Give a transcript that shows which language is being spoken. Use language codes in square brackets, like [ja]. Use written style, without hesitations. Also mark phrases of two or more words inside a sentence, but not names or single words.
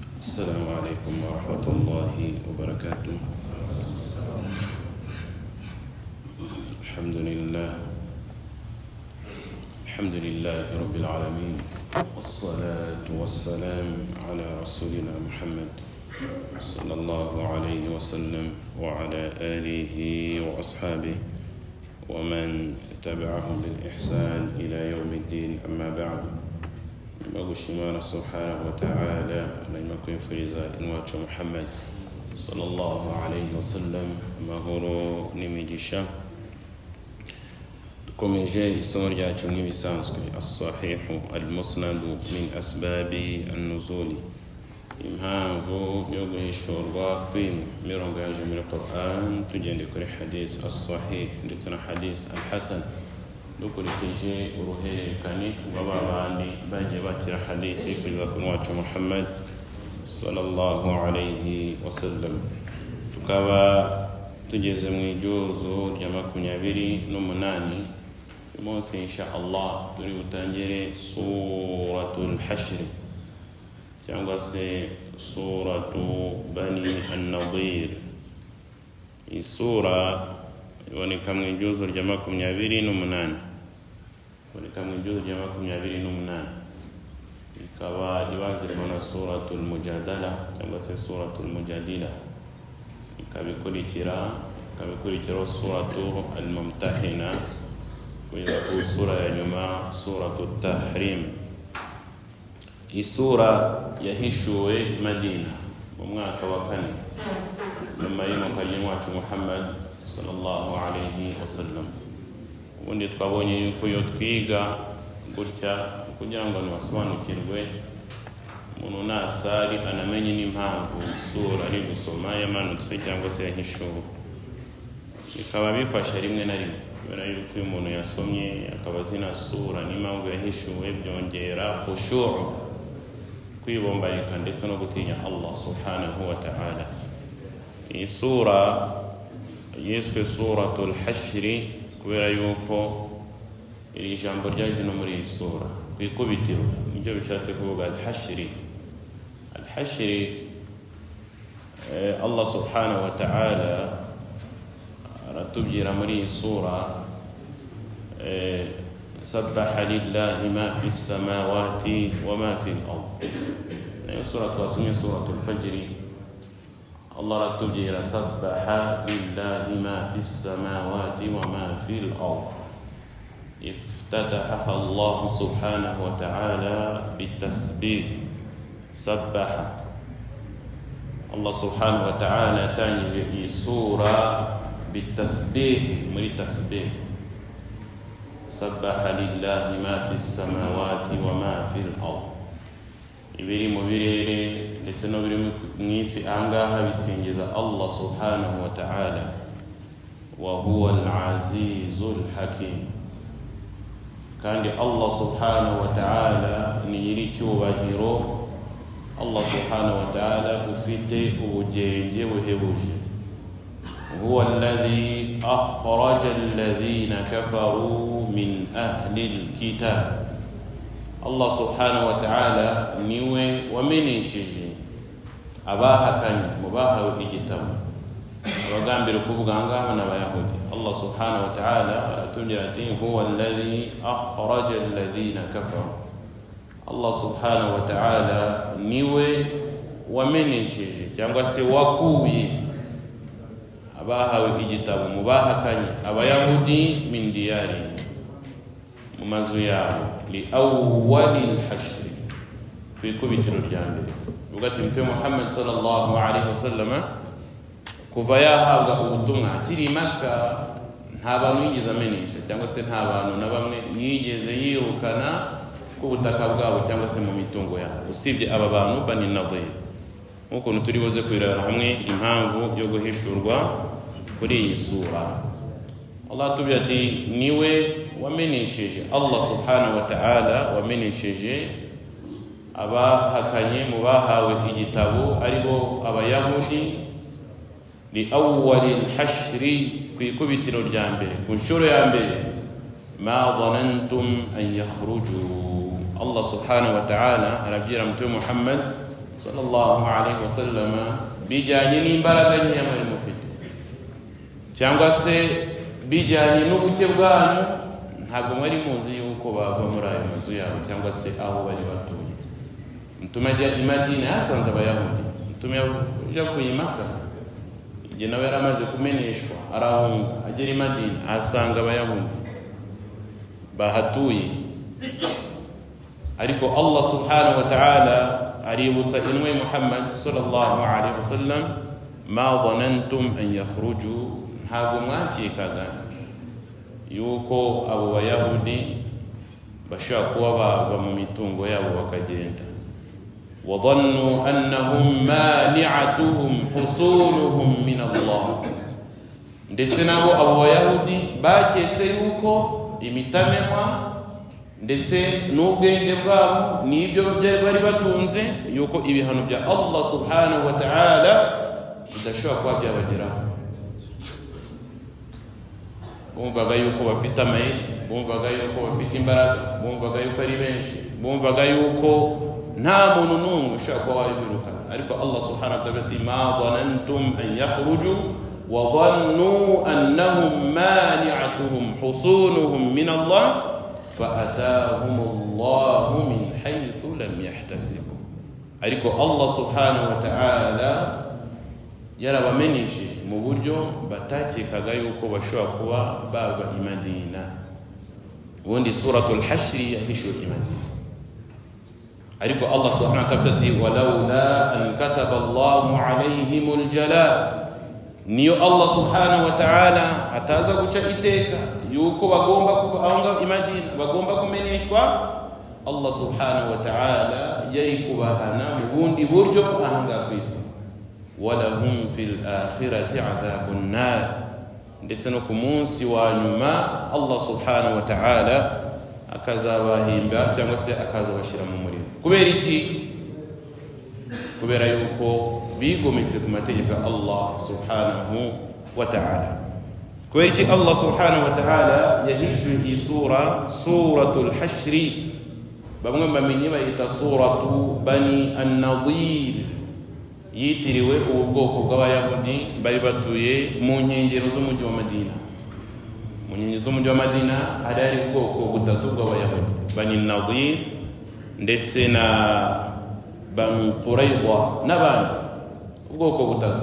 [ar] السلام عليكم ورحمة الله وبركاته. الحمد لله رب العالمين، والصلاة والسلام على رسولنا محمد صلى الله عليه وسلم وعلى آله وأصحابه ومن تبعهم بالإحسان إلى يوم الدين. أما بعد، [rw] Shimana [ar] سبحانه وتعالى [rw] na kumfuriza inwacho Muhammad [ar] صلى الله عليه وسلم [rw] mahoro n'imigisha. Dukomeje isomo ryacu nk'ibisanzwe as-sahihu al-musnad min asbabi an-nuzul, impamvu yo guhishurwa kw'imirongo yaje muri Qur'an, tugende kuri [ar] حديث الصحيح [rw] ndetse na [ar] حديث الحسن, [rw] dukurikije uruhererekane rw'abandi bagiye bakira hadisi kugeza ku wacu Muhammad [ar] صلى الله عليه وسلم. [rw] Tukaba tugeze mu ijuzu rya 28 umunsi [ar] إن شاء الله [rw] turi butangire suratul hashr cyangwa se suratu bani an-nadir. Isura iboneka mu ijuzu rya 28, ikaba ibanzirwa na suratul mujadala cyangwa se suratul mujadila, ikabikurikira suratul al-mumtahina, kugeza ku sura ya nyuma suratul tahrim. Isura yahishuwe Madina mu mwaka wa 4 nyuma y'umukajin wacu Muhammad [ar] صلى الله عليه وسلم. [rw] Ubundi twabonye yuko yo twiga gutya kugira ngo nasobanukirwe umuntu nasari anamenye n'impamvu isura ari gusoma yamanutse cyangwa se yahishuwe. Bikaba bifasha rimwe na rimwe, kubera yuko uyu muntu yasomye akaba zina sura n'impamvu yahishuwe, byongera khushu', kwibombarika ndetse no gutinya Allah [ar] سبحانه وتعالى. [rw] Iyi sura yiswe suratul hashr kubera yuko iri jambo ryaje no muri sura kwikubitiro, nibyo bishatse kuvuga al-hashr. Allah [ar] سبحانه وتعالى [rw] aratubwira muri sura [ar] سبح لله ما في السماوات وما في الأرض. [rw] Nayo sura twasomye suratul fajr, Allah aratubwira [ar] سبح لله ما في السماوات وما في الأرض. افتتح الله سبحانه وتعالى بالتسبيح. [rw] Sabbaha, Allah [ar] سبحانه وتعالى [rw] tangije sura bitasbih, muri tasbih. [ar] سبح لله ما في السماوات وما في الأرض. [rw] Ibiri mu birere ndetse no biri mu isi angaha bisingiza Allah [ar] سبحانه وتعالى. وهو العزيز الحكيم. [rw] Kandi Allah [ar] سبحانه وتعالى [rw] ni nyiricyubahiro. Allah [ar] سبحانه وتعالى [rw] ufite ubugenge buhebuje. [ar] هو الذي أخرج الذين كفروا من أهل الكتاب. [rw] Allah [ar] سبحانه وتعالى [rw] niwe wamenyesheje abahakanye mu bahawe igitabo, abagambira kuvuga ngaho n'abayahudi. Allah [ar] سبحانه وتعالى [rw] aratubwira ati [ar] هو الذي أخرج الذين كفروا. [rw] Allah [ar] سبحانه وتعالى [rw] niwe wamenyesheje cyangwa se wakuye abahawe igitabo mu bahakanye abayahudi [ar] من ديارهم, [rw] mu mazu yabo, [ar] لأول الحشر, [rw] kwikubitiro rya mbere. Ugati mpe Muhammad [ar] صلى الله عليه وسلم [rw] kuva yahabwa ubutumwa akiri Makka, nta bantu yigeze amenyesha cyangwa se nta bantu na bamwe yigeze yirukana ku butaka bwabo cyangwa se mu mitungo yabo, usibye aba bantu Bani Nadir. Nk'uko turi buze kwirara hamwe impamvu yo guhishurwa kuri iyi sura. Allah tubwira ati niwe wamenyesheje, Allah [ar] سبحانه وتعالى [rw] wamenyesheje abahakanye mu bahawe igitabo aribo abayahudi, [ar] لأول الحشر, [rw] kwikubitiro rya mbere, ku nshuro ya mbere, [ar] ما ظننتم أن يخرجوا. [rw] Allah [ar] سبحانه وتعالى [rw] arabwira mtume Muhammad [ar] صلى الله عليه وسلم [rw] bijanye n'imbaraga nke yamari mufite cyangwa se bijanye n'ubuke bwanyu ntabwo mwari muzi yuko bava muri ayo mazu yabo cyangwa se aho bari batuye. Mtume ajya i Madina yasanze abayahudi. Mtume ujya kuyimaka igihe nawe yaramaze kumeneshwa arahunga agera i Madina asanga abayahudi bahatuye, ariko Allah [ar] سبحانه وتعالى [rw] aributsa inwe Muhammad [ar] صلى الله عليه وسلم ما ظننتم أن يخرجوا, [rw] ntabwo mwakekaga yuko abo bayahudi bashaka kuba bava mu mitungo yabo bakagenda. [ar] وظنوا أنهم مانعتهم حصونهم من الله, [rw] ndetse nabo abo bayahudi baketse yuko imitanemwa ndetse n'ubwenge bwabo n'ibyo bari batunze yuko ibihano bya Allah [ar] سبحانه وتعالى [rw] bidashobora kuba byabageraho. Bumvaga yuko bafite amayeri, bumvaga yuko bafite imbaraga, bumvaga yuko ari benshi, bumvaga yuko nta muntu n'umwe ushobora kuba wabirukana. [ar] Ariko Allah سبحانه وتعالى ati ما ظننتم أن يخرجوا وظنوا أنهم مانعتهم حصونهم من الله فأتاهم الله من حيث لم يحتسبوا. [rw] ariko Allah [ar] سبحانه وتعالى [rw] yarabamenyesheje mu buryo batakekaga yuko bashobora kuba bava i Madina. Ubundi suratul Hashr yahishuye i Madina, ariko Allah [ar] سبحانه وتعالى [rw] ati [ar] ولولا أن كتب الله عليهم الجلاء, [rw] niyo Allah [ar] سبحانه وتعالى [rw] ataza guca iteka yuko bagomba kuva aho i Madina bagomba kumeneshwa, Allah [ar] سبحانه وتعالى [rw] yari kubahana mu bundi buryo ahanga kwisi. [ar] ولهم في الآخرة عذاب النار, [rw] ndetse no ku munsi wa nyuma Allah [ar] سبحانه وتعالى [rw] akazabahimba cyangwa se akazabashira mu muriro. Kubera iki? Kubera yuko bigometse ku mategeko ya Allah [ar] سبحانه وتعالى. [rw] Kubera iki Allah [ar] سبحانه وتعالى [rw] yahishuye iyi suratul Hashr, bamwe bamenye bayita suratu Bani an-Nadir, yitiriwe ubu bwoko bw'abayahudi bari batuye mu nkengero z'umujyi wa Madina. Mu nkengero z'umujyi wa Madina hari ubwoko butatu bw'abayahudi, Bani an-Nadir ndetse na Banu Qurayza n'abandi, ubwoko butatu.